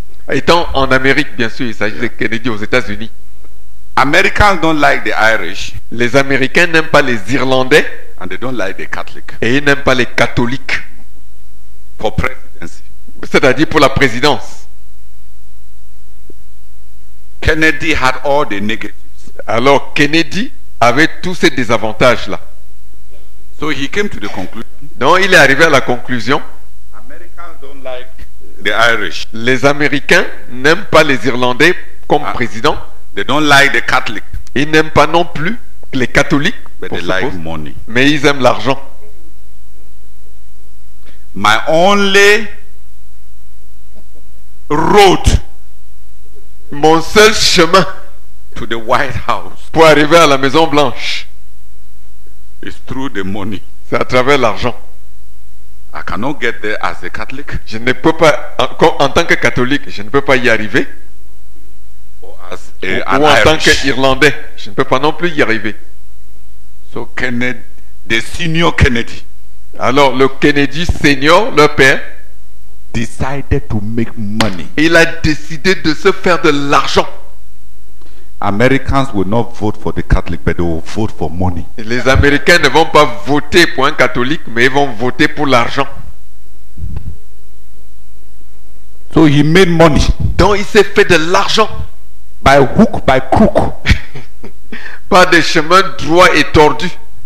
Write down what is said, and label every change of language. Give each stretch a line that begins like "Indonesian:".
French: Étant en Amérique, bien sûr, il s'agit de Kennedy aux États-Unis.
English: Americans don't like the Irish
French: Les Américains n'aiment pas les Irlandais
English: and they don't like the Catholic
French: et ils n'aiment pas les catholiques,
English: for presidency.
French: c'est-à-dire pour la présidence.
English: Kennedy had all the negatives.
French: Alors Kennedy avait tous ces désavantages-là.
English: So he came to the conclusion,
French: Donc il est arrivé à la conclusion,
English: Americans don't like the Irish.
French: les Américains n'aiment pas les Irlandais comme président,
English: They don't like the Catholic,
French: ils n'aiment pas non plus les catholiques,
English: but
French: pour
English: they
French: ce
English: like
French: poste,
English: money.
French: mais ils aiment l'argent.
English: My only road
French: Mon seul chemin
English: to the White House
French: pour arriver à la Maison Blanche,
English: is through the money.
French: c'est à travers l'argent.
English: I cannot get there as a Catholic
French: Je ne peux pas, en tant que catholique, je ne peux pas y arriver,
English: or as
French: ou
English: an
French: en tant
English: Irish.
French: qu'Irlandais, je ne peux pas non plus y arriver.
English: So Kennedy, the senior Kennedy,
French: Alors le Kennedy senior, leur père,
English: decided to make money.
French: il a décidé de se faire de l'argent.
English: Americans will not vote for the Catholic, but they will vote for money.
French: Les Américains ne vont pas voter pour un catholique, mais ils vont voter pour l'argent.
English: So he made money
French: Donc il s'est fait de l'argent
English: by hook, by crook.
French: par des chemins droits et tordus.